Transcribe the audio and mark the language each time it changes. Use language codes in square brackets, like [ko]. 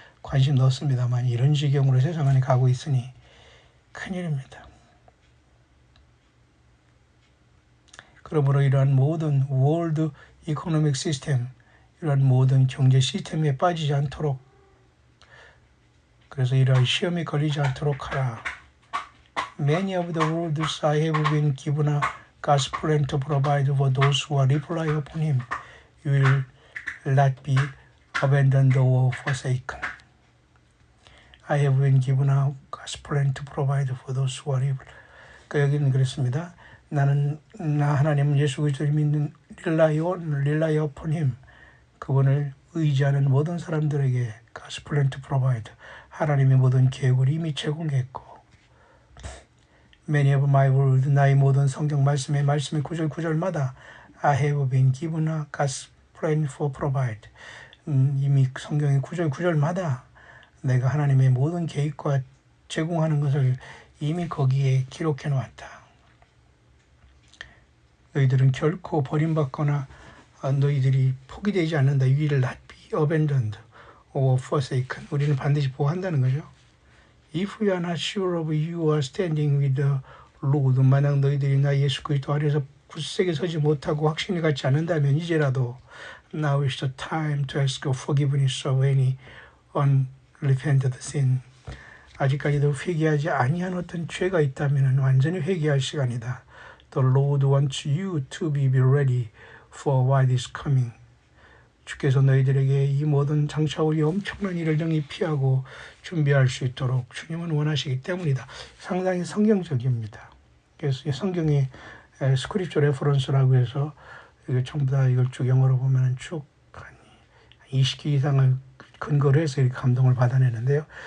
[ko] 관심도 없습니다만 이런 지경으로 세상 안에 가고 있으니 큰일입니다. 그러므로 이러한 모든 월드 이코노믹 시스템, 이러한 모든 경제 시스템에 빠지지 않도록 그래서 이러한 시험에 걸리지 않도록 하라. [en] Many of the words I have been given a God's plan to provide for those who rely upon Him. You will not be abandoned or forsaken. I have been given a God's plan to provide for those who rely. [ko] 그러니까 여기는 그랬습니다. 나 하나님 예수 그리스도를 믿는 [en] rely upon Him. [ko] 그분을 의지하는 모든 사람들에게 [en] God's plan to provide. [ko] 하나님의 모든 계획을 이미 제공했고 [en] Many of my words, [ko] 나의 모든 성경 말씀의 구절마다 [en] I have been given a God's plan for provide. [ko] 이미 성경의 구절마다 내가 하나님의 모든 계획과 제공하는 것을 이미 거기에 기록해 놓았다. 너희들은 결코 버림받거나 너희들이 포기되지 않는다. [en] You will not be abandoned or forsaken. [ko] 우리는 반드시 보호한다는 거죠. [en] If you are not sure of you are standing with the Lord, [ko] 만약 너희들이 나 예수 그리스도 아래에서 굳세게 서지 못하고 확신을 갖지 않는다면 이제라도 [en] Now is the time to ask forgiveness of any unrepented sin. [ko] 아직까지도 회개하지 아니한 어떤 죄가 있다면 완전히 회개할 시간이다. [en] The Lord wants you to be ready for what is coming. [ko] 주께서 너희들에게 이 모든 장차올 이 엄청난 일을 능히 피하고 준비할 수 있도록 주님은 원하시기 때문이다. 상당히 성경적입니다. 그래서 성경의 스크립처 레퍼런스라고 해서 이거 전부 다 이걸 쭉 영어로 보면 쭉 한 20개 이상을 근거로 해서 이렇게 감동을 받아내는데요.